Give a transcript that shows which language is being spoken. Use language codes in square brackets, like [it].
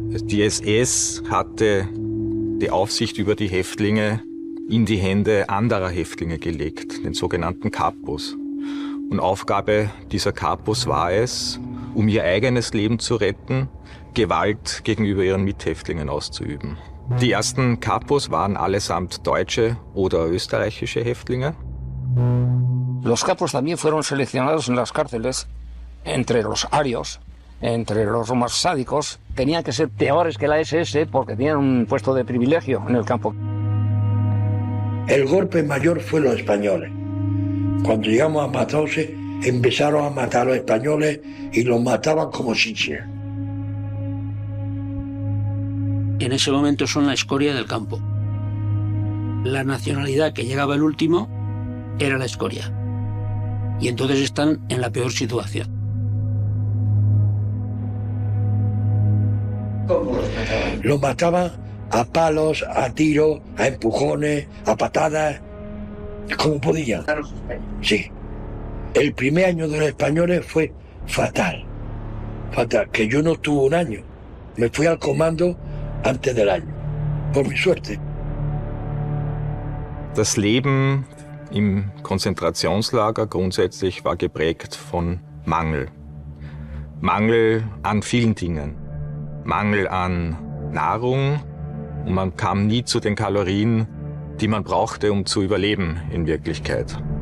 [de] Die SS hatte die Aufsicht über die Häftlinge in die Hände anderer Häftlinge gelegt, den sogenannten Kapos. Und Aufgabe dieser Kapos war es, um ihr eigenes Leben zu retten, Gewalt gegenüber ihren Mithäftlingen auszuüben. Die ersten Kapos waren allesamt deutsche oder österreichische Häftlinge. [es] Los capos también fueron seleccionados en las cárceles entre los arios, entre los más sádicos. Tenían que ser peores que la SS porque tenían un puesto de privilegio en el campo. El golpe mayor fue los españoles. Cuando llegamos a Mauthausen empezaron a matar a los españoles y los mataban como chinches. En ese momento son la escoria del campo. La nacionalidad que llegaba el último era la escoria. Y entonces están en la peor situación. ¿Cómo los mataban? Los mataban a palos, a tiros, a empujones, a patadas, como podían. Sí. El primer año de los españoles fue fatal. Fatal, que yo no estuve un año. Me fui al comando antes del año, por mi suerte. [de] Das Leben im Konzentrationslager grundsätzlich war geprägt von Mangel. Mangel an vielen Dingen. Mangel an Nahrung und man kam nie zu den Kalorien, die man brauchte, um zu überleben in Wirklichkeit.